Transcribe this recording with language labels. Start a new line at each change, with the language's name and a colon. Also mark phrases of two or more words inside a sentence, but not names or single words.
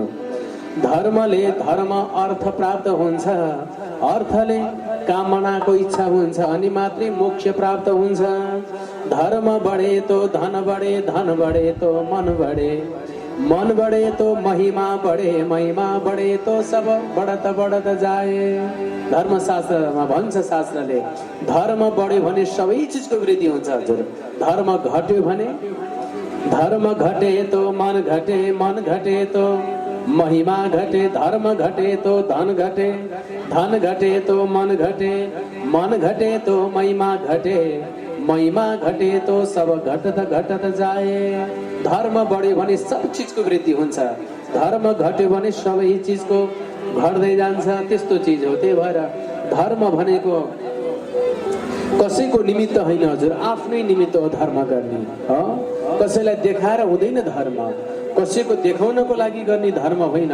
Nepali: धर्मले धर्म अर्थ प्राप्त हुन्छ, अर्थले कामनाको इच्छा हुन्छ, अनि मात्रै मोक्ष प्राप्त हुन्छ।
Hindi: धर्म बढे तो धन बढे, धन बढे तो मन बढे, मन बढे तो महिमा बढे, महिमा बढे तो सब बढत जाए।
Nepali: धर्मशास्त्रमा भन्छ शास्त्रले, धर्म बढ्यो भने सबै चिजको वृद्धि हुन्छ हजुर। धर्म घट्यो भने,
Hindi: धर्म घटे तो मन घटे, मन घटे तो महिमा घटे, धर्म घटे तो धन घटे, धन घटे तो मन घटे, मन घटे तो महिमा घटे, महिमा घटे तो सब घटत जाए।
Nepali: धर्म बढ्यो भने सब चिजको वृद्धि हुन्छ, धर्म घट्यो भने सबै चिजको घट्दै जान्छ। त्यस्तो चिज हो। त्यही भएर धर्म भनेको कसैको निमित्त होइन हजुर, आफ्नै निमित्त हो धर्म गर्ने। कसैलाई देखाएर हुँदैन धर्म, कसैको देखाउनको लागि गर्ने धर्म होइन।